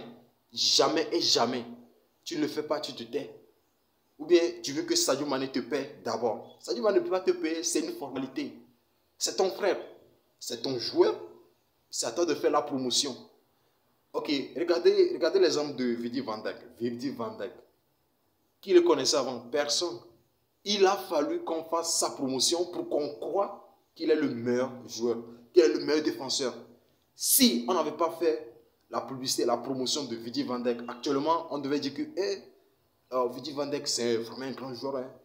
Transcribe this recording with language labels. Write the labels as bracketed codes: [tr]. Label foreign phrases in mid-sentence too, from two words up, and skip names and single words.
[fr] Jamais et jamais. Tu ne le fais pas, tu te tais. Ou bien tu veux que Sadio Mané te paie d'abord. Sadio Mané ne peut pas te payer, c'est une formalité. C'est ton frère, c'est ton joueur, c'est à toi de faire la promotion. Ok, regardez l'exemple de Virgil van Dijk. Virgil van Dijk. Qui le connaissait avant? Personne. Il a fallu qu'on fasse sa promotion pour qu'on croie qu'il est le meilleur joueur, qu'il est le meilleur défenseur. Si on n'avait pas fait la publicité, la promotion de Virgil van Dijk, actuellement, on devait dire que Virgil van Dijk, c'est vraiment un grand joueur. Hein.